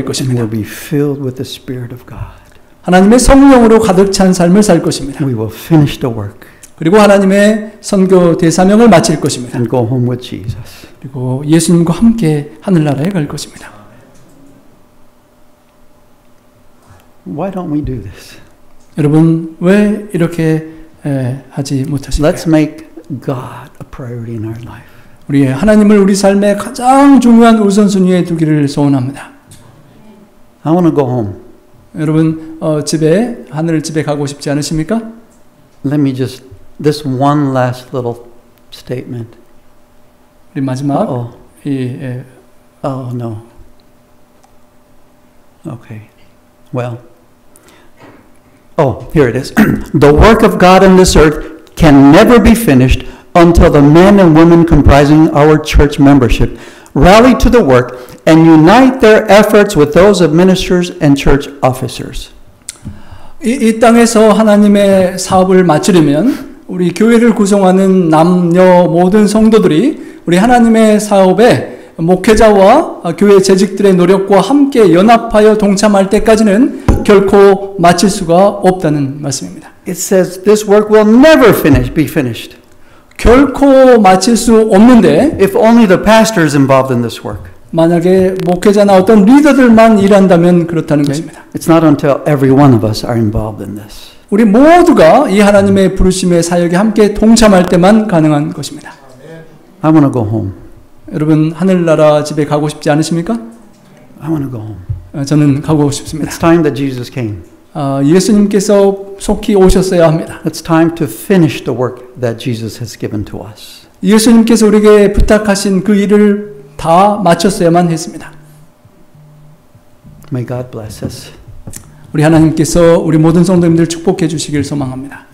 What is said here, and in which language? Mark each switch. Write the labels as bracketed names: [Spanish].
[English] And [Korean] 것입니다. [English] we'll be filled with the Spirit of God. [Korean] 하나님의 성령으로 가득 찬 삶을 살 것입니다. [English] We will finish the work [Korean] 그리고 하나님의 선교 대사명을 마칠 것입니다. [English] and go home with Jesus. [Korean] 그리고 예수님과 함께 하늘나라에 갈 것입니다. [English] Why don't we do this? [Korean] 여러분 왜 이렇게 하지 못하실까요? [English] Let's make God a priority in our life. [Korean] 우리 하나님을 우리 삶의 가장 중요한 우선순위에 두기를 소원합니다. [English] I want to go home. [Korean] 여러분 집에 하늘 집에 가고 싶지 않으십니까? [English] Let me just this one last little statement. [Korean] 우리 마지막 [English] Oh no. Okay. Well. Oh, here it is. The work of God on this earth can never be finished until the men and women comprising our church membership rally to the work and unite their efforts with those of ministers and church officers. [Korean] 이 땅에서 하나님의 사업을 마치려면 우리 교회를 구성하는 남녀 모든 성도들이 우리 하나님의 사업에 목회자와 교회 재직들의 노력과 함께 연합하여 동참할 때까지는 결코 마칠 수가 없다는 말씀입니다. [English] It says this work will never be finished. [Korean] 결코 마칠 수 없는데 [English] If only the pastor is involved in this work. [Korean] 만약에 목회자나 어떤 리더들만 일한다면 그렇다는 것입니다. [English] It's not until every one of us are involved in this. [Korean] 우리 모두가 이 하나님의 부르심의 사역에 함께 동참할 때만 가능한 것입니다. [English] I want to go home. [Korean] 여러분 하늘나라 집에 가고 싶지 않으십니까? [English] I want to go home. [Korean] 저는 가고 싶습니다. [English] It's time that Jesus came. [Korean] 예수님께서 속히 오셨어야 합니다. [English] It's time to finish the work that Jesus has given to us. [Korean] 예수님께서 우리에게 부탁하신 그 일을 다 마쳤어야만 했습니다. [English] May God bless us. [Korean] 우리 하나님께서 우리 모든 성도님들 축복해 주시길 소망합니다.